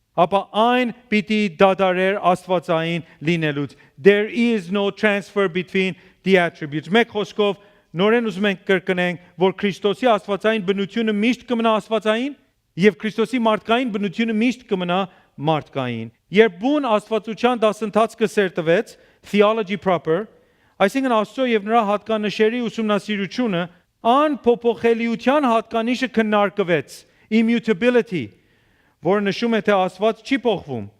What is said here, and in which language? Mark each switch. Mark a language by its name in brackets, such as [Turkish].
[Armenian] Ապա այն պիտի դադարեր աստվածային լինելուց. [English] There is no transfer between the attributes. [Armenian] Մեկ խոսքով նորեն ուզում ենք կրկնենք, որ Քրիստոսի աստվածային բնությունը միշտ կմնա աստվածային եւ Քրիստոսի մարդկային բնությունը միշտ կմնա մարդկային. Երբ բուն աստվածության դասընթաց կսերտվեց, theology proper, այսինքն Աստծո եւ նրա հատկանշերի ուսումնասիրությունը, անփոփոխելիության հատկանիշը քննարկվեց, immutability, որը նշում է, թե Աստված չի փոխվում.